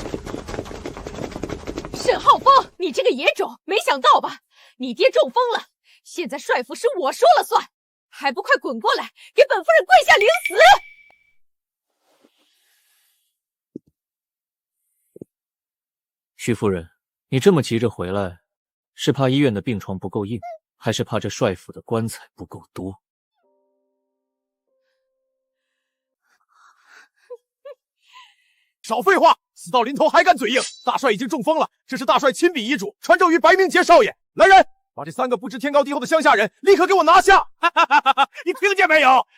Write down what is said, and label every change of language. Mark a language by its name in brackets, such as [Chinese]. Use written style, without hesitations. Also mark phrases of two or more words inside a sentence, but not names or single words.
[Chinese] 沈浩峰，你這個野種，沒想到吧？你爹中風了， 現在帥府是我說了算，還不快滾過來，給本夫人跪下領死！徐夫人，你这麼急着回來，是怕醫院的病床不夠硬，還是怕這帥府的棺材不夠多？少廢話，死到臨頭還敢嘴硬！大帥已經中風了，這是大帥親筆遺囑，傳召於白明節少爺。來人，把這3個不知天高地厚的鄉下人立刻給我拿下！你聽見沒有？